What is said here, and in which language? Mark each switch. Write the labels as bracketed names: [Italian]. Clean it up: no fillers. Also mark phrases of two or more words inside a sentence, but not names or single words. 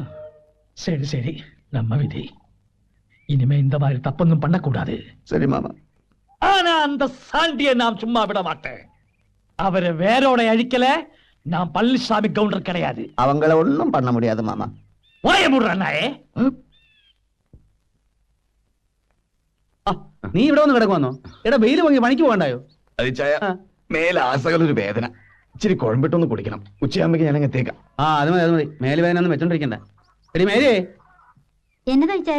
[Tamil] சரி சரி, நம்ம விதி. இனிமே இந்த மாதிரி தப்பொன்னும் பண்ணக்கூடாது. சரி மாமா. ஆனா அந்த சாண்டியை நாம் சும்மா விட மாட்டேன். அவரை வேரோட அழிக்கல. நான் பழனிசாமி கவுண்டர் கிடையாது. அவங்கள ஒண்ணும் பண்ண முடியாது மாமா. வாய முடுறானே. [Malayalam] നീ ഇവിടെ വന്ന് കിടക്കുവന്നോ? എടാ വെയിൽ വാങ്ങി പണിക്ക് പോകണ്ടായോ? അതിച്ചായ മേലെ ആസകലൊരു വേദന. ഇച്ചിരി കുഴമ്പിട്ടൊന്ന് കുടിക്കണം. ഉച്ചയാകുമ്പോ ഞാൻ എത്തേക്കാം. അത് മതി മേല് വേദന ഒന്നും വെച്ചോണ്ടിരിക്കണ്ട. എടി മേരിയേ, എന്നതാ ചായ?